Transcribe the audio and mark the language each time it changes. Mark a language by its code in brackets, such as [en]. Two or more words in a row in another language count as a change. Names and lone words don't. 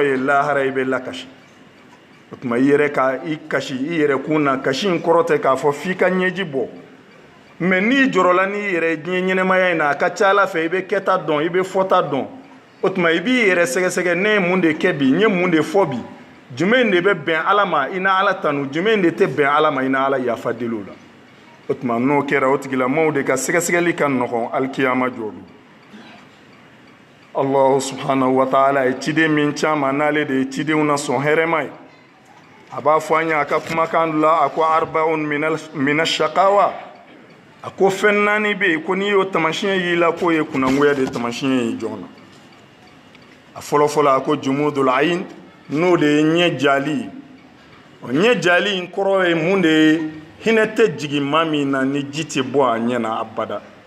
[bm] ye lahara i bɛ lakasi o tuma i yɛrɛ ka i kasi i yɛrɛ kun na kasi in kɔrɔ tɛ k'a fɔ f'i ka ɲɛji bɔ mɛ n'i jɔrɔla n'i yɛrɛ diɲɛ ɲɛnɛmaya in na a ka ca ala fɛ i bɛ kɛta dɔn i bɛ fɔta dɔn o tuma i b'i yɛrɛ sɛgɛsɛgɛ ne ye mun de kɛ bi n ye mun de fɔ bi jumɛn de bɛ bɛn ala ma i na ala tanu jumɛn de tɛ bɛn ala ma i na ala yafa deli o la o tuma n'o kɛra o tigilamɔgɔw de ka sɛgɛsɛgɛli ka nɔgɔn alikiyama jɔdo [ar] الله سبحانه وتعالى [bm] ye ciden min caman n'ale de ye cidenw na sɔn hɛrɛma ye a b'a fɔ an ye a ka kumakan dɔ la a ko [ar] أربع من الشقاوة [bm] a ko fɛn naani bɛ yen ko n'i y'o tamasiyɛn y'i la k'o ye kunangoya de tamasiyɛn ye jɔn na a fɔlɔfɔlɔ a ko [ar] جمود العين [bm] n'o de ye ɲɛ jali o ɲɛ jali in kɔrɔ ye mun de ye hinɛ tɛ jigin maa min na ni ji tɛ bɔ a ɲɛ na abada